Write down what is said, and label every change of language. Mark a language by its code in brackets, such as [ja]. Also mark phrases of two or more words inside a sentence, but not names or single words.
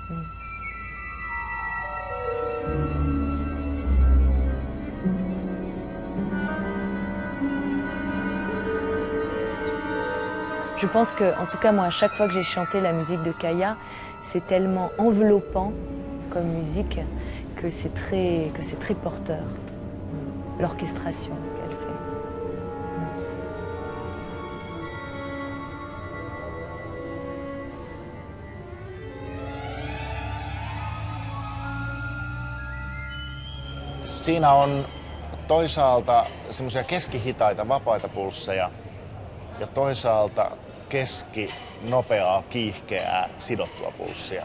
[fr] Je pense que, en tout cas moi, à chaque fois que j'ai chanté la musique de Kaija, c'est tellement enveloppant comme musique que c'est très porteur, l'orchestration qu'elle fait. [fi] Siinä on toisaalta semmoisia keskihitaita vapaita pulsseja ja toisaalta keskinopeaa, kiihkeää, sidottua pulssia.